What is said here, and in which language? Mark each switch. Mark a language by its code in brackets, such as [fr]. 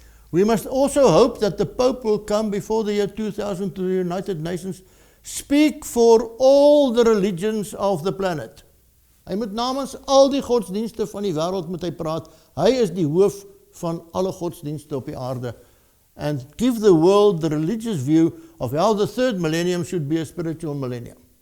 [en] We must also hope that the Pope will come before the year 2000 to the United Nations, speak for all the religions of the planet. [af] Hy moet namens al die godsdienste van die wêreld moet hy praat. Hy is die hoof van alle godsdienste op die aarde. [en] And give the world the religious view of how the third millennium should be a spiritual millennium.